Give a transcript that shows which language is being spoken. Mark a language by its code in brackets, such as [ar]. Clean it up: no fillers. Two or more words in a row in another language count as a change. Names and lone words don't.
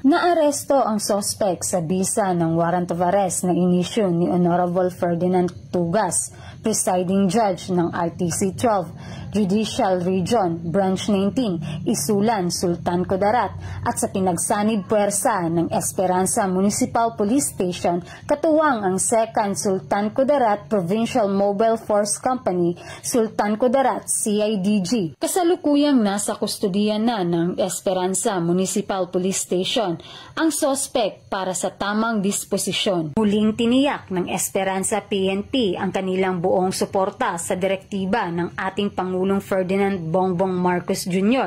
[tl] Naaresto ang suspect sa bisa ng [en] warrant of arrest [tl] na inisyu ni Honorable Ferdinand Tugas, [en] presiding judge [tl] ng RTC 12, Judicial Region, Branch 19, Isulan, Sultan Kudarat at sa pinagsanib puwersa ng Esperanza Municipal Police Station katuwang ang 2nd Sultan Kudarat Provincial Mobile Force Company, Sultan Kudarat CIDG. Kasalukuyang nasa kustodiyan na ng Esperanza Municipal Police Station ang sospek para sa tamang disposisyon. Muling tiniyak ng Esperanza PNP ang kanilang buong suporta sa direktiba ng ating Pangulong Ferdinand Bongbong Marcos Jr.